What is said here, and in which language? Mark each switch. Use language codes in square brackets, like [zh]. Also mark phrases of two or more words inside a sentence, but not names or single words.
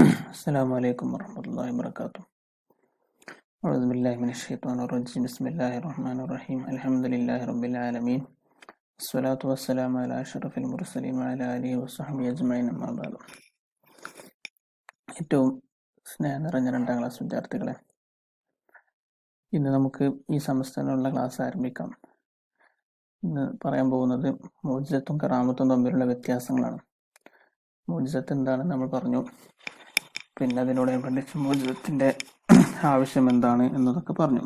[ar] السلام عليكم ورحمة الله وبركاته. أعوذ بالله من الشيطان الرجيم. بسم الله الرحمن الرحيم. الحمد لله رب العالمين. الصلاة والسلام على أشرف المرسلين وعلى آله وصحبه أجمعين. أما بعد. [ml] ഏറ്റവും സ്നേഹം നിറഞ്ഞ 2ാം ക്ലാസ് വിദ്യാർത്ഥികളെ, ഇന്ന് നമുക്ക് ഈ സെമസ്റ്ററിനുള്ള ക്ലാസ് ആരംഭിക്കാം. ഇന്ന് പറയാൻ പോകുന്നത് മുഅ്ജിസത്തും കറാമത്തും തമ്മിലുള്ള വ്യത്യാസങ്ങളാണ്. മുഅ്ജിസത്ത് എന്താണെന്ന് നമ്മൾ പറഞ്ഞു. പിന്നെ അതിനോടനുബന്ധിച്ച് മുഅ്ജിസത്തിന്റെ ആവശ്യം എന്താണ് എന്നതൊക്കെ പറഞ്ഞു.